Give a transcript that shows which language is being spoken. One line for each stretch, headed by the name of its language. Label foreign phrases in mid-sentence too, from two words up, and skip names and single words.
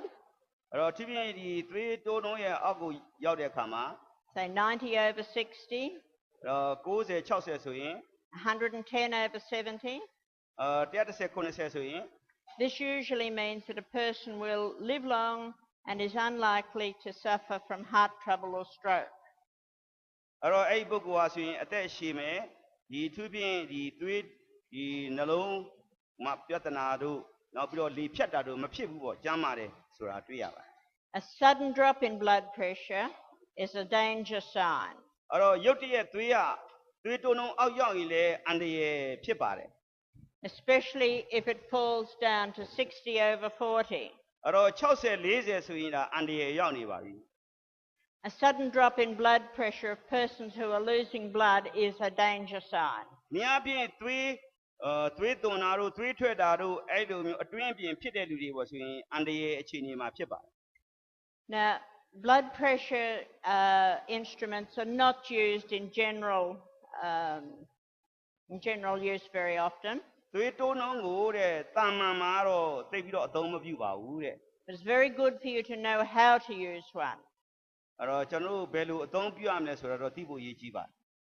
Burmese: အဲ့တော့ဖြစ်ဖြစ်ဒီသွေးတိုးနှုံးရဲ့အောက်ကိုရောက်တဲ့အခါမှာ
English: say 90 over 60,
Burmese: အဲ့တော့90 60ဆိုရင်
English: 110 over 70,
Burmese: 110 90ဆိုရင်
English: this usually means that a person will live long and is unlikely to suffer from heart trouble or stroke.
Burmese: အဲ့တော့အဲ့ဒီပုဂ္ဂိုလ်ဟာဆိုရင်အသက်ရှည်မယ်ဒီသူဖြင့်ဒီသွေးဒီနှလုံးမှာပြဿနာတို့နောက်ပြီးတော့လေဖြတ်တာတို့မဖြစ်ဘူးပေါ့ကျန်းမာတယ်ဆိုတာတွေ့ရပါတယ်
English: A sudden drop in blood pressure is a danger sign.
Burmese: အဲ့တော့ရုတ်တရက်သွေးတိုးနှုံးအောက်ရောက်ရင်လည်းအန္တရာယ်ဖြစ်ပါတယ်
English: Especially if it falls down to 60 over 40.
Burmese: အဲ့တော့60 40ဆိုရင်ဒါအန္တရာယ်ရောက်နေပါပြီ
English: A sudden drop in blood pressure of persons who are losing blood is a danger sign.
Burmese: မြားဖြင့်သွေးသွန်တာတို့သွေးထွက်တာတို့အဲ့လိုမျိုးအတွင်းအပြင်ဖြစ်တဲ့လူတွေပေါ့ဆိုရင်အန္တရာယ်အခြေအနေမှာဖြစ်ပါတယ်
English: Now, blood pressure instruments are not used in general use very often.
Burmese: သွေးတိုးနှုံးကိုတဲ့တာမန်မှာတော့သိပြီးတော့အသုံးမပြုပါဘူးတဲ့
English: But it's very good for you to know how to use one.
Burmese: အဲ့တော့ကျွန်တော်တို့ဘယ်လိုအသုံးပြုရမလဲဆိုတော့သိဖို့အရေးကြီးပါတယ်